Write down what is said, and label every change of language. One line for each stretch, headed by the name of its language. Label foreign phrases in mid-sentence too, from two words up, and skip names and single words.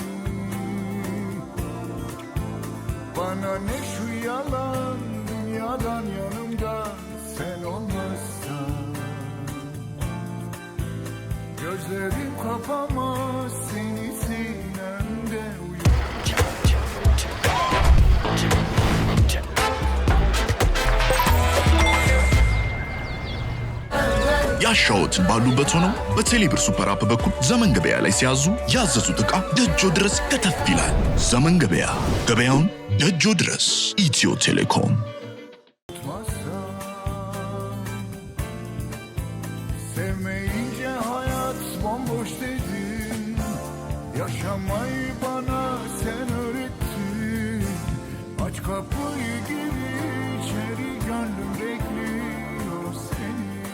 Turkish: Bana ne şu yalan, dünyadan yanımda sen olmazsan. Gözlerim kapamaz seni sinemde uyur.
Amharic: ያሻዎት ባሉበት ሆነው በቴሌብር ሱፐር አፕ በኩል ዘመን ገበያ ላይ ሲያዙ ያዘዙት ዕቃ ደጆ ድረስ ከተፍ ይላል። ዘመን ገበያ፣ ገበያውን ደጆ ድረስ። ኢትዮ ቴሌኮም።
Turkish: Sevmeyince hayat bomboş dedin. Yaşamayı bana sen öğrettin. Aç kapıyı gir içeri, gönlüm bekliyor seni.